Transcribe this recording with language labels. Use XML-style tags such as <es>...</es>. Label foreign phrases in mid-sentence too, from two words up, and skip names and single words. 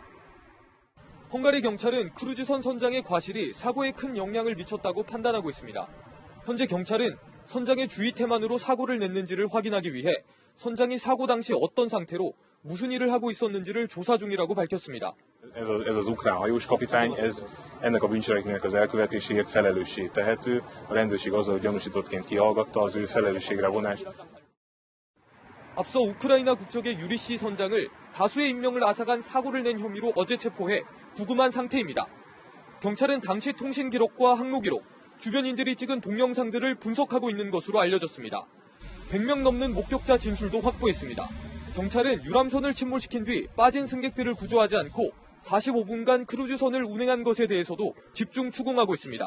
<ko>헝가리 경찰은 크루즈선 선장의 과실이 사고에 큰 영향을 미쳤다고 판단하고 있습니다. 현재 경찰은 선장의 주의 태만으로 사고를 냈는지를 확인하기 위해 선장이 sago 당시 어떤 상태로 무슨 일을 하고 있었는지를 조사 중이라고 밝혔습니다.</ko> <hu>Ez az ukrán hajóskapitány, ennek a bűncselekménynek az elkövetéséért felelőssé tehető. A rendőrség azzal gyanúsítottként kihallgatta az ő felelősségre vonást.</hu> <ko>앞서 우크라이나 국적의 유리 씨 선장을 다수의 인명을 앗아간 사고를 낸 혐의로 어제 체포해 구금한 상태입니다. 경찰은 당시 통신 기록과 항로 기록, 주변인들이 찍은 동영상들을 분석하고 있는 것으로 알려졌습니다. 100명 넘는 목격자 진술도 확보했습니다. 경찰은 유람선을 침몰시킨 뒤 빠진 승객들을 구조하지 않고 45분간 크루즈선을 운행한 것에 대해서도 집중 추궁하고 있습니다.</ko>